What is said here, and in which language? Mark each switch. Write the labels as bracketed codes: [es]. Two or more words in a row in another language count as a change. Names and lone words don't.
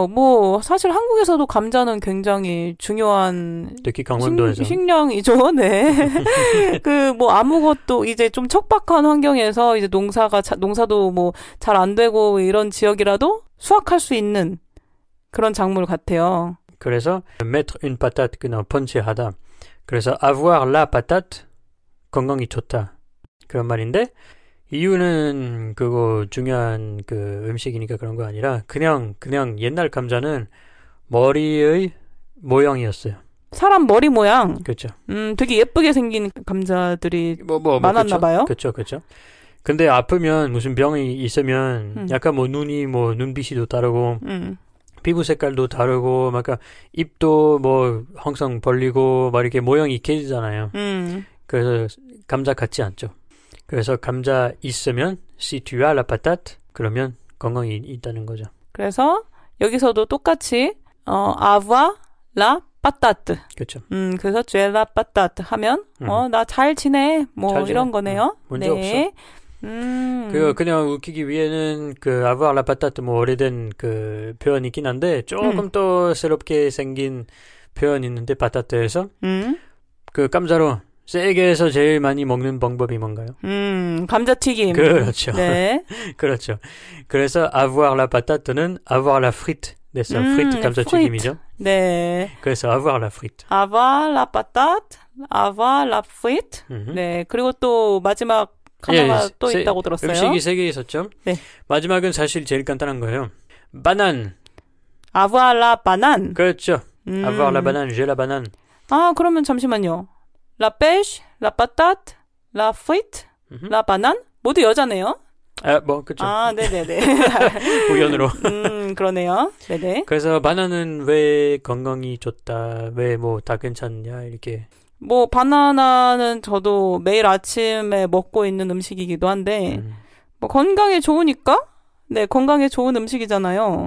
[ko] 뭐 사실 한국에서도 감자는 굉장히 중요한 특히 강원도에서 식량이죠. 네. 그 뭐 아무것도 이제 좀 척박한 환경에서 이제 농사도 뭐 잘 안 되고 이런 지역이라도 수확할 수 있는 그런 작물 같아요. 그래서 [fr] mettre une patate [ko] 그냥 펀치하다. 그래서 [fr] avoir la patate [ko] 건강이 좋다. 그런 말인데 이유는 그거 중요한 그 음식이니까 그런 거 아니라 그냥 옛날 감자는 머리의 모양이었어요. 사람 머리 모양. 그렇죠. 되게 예쁘게 생긴 감자들이 많았나 봐요. 그렇죠. 그렇죠. 근데 아프면 무슨 병이 있으면 약간 뭐 눈이 뭐 눈빛이도 다르고 피부 색깔도 다르고 막 입도 뭐 항상 벌리고 막 이렇게 모양이 익혀지잖아요. 그래서 감자 같지 않죠. 그래서 감자 있으면 [fr] si tu as la patate [ko] 그러면 건강이 있다는 거죠. 그래서 여기서도 똑같이 [fr] avoir la patate. [ko] 그렇죠. 그래서 [fr] tu as la patate [ko] 하면 나 잘 지내 뭐 잘 이런 거네요. 문제 없어. 그냥 웃기기 위해는 그 [fr] avoir la patate [ko] 뭐 오래된 그 표현이긴 한데 조금 더 새롭게 생긴 표현이 있는데 파타트에서 그 감자로 세게 해서 제일 많이 먹는 방법이 뭔가요? 감자튀김. 그렇죠. 네. [fr] 그렇죠. 그래서 avoir la patate는 avoir la frite 됐어. [ko] frite 감자튀김이죠. 네. [fr] 그래서 avoir la frite. avoir la patate, avoir la frite. [ko] 네. 그리고 또 마지막 하나가 또 있다고 들었어요. 음식이 3개 있었죠. 네. 마지막은 사실 제일 간단한 거예요. 바난. [fr] avoir la banane. [ko] 그렇죠. [fr] avoir la banane, j'ai la banane. [ko] 아, 그러면 잠시만요. [fr] la pêche, la patate, la frite, la banane [ko] 모두 여자네요. 아, 뭐 그렇죠. 아, 네네네. 우연으로. 그러네요. 네네. 그래서 바나나는 왜 건강이 좋다, 왜 뭐 다 괜찮냐 이렇게. 뭐 바나나는 저도 매일 아침에 먹고 있는 음식이기도 한데 뭐 건강에 좋으니까 네 건강에 좋은 음식이잖아요.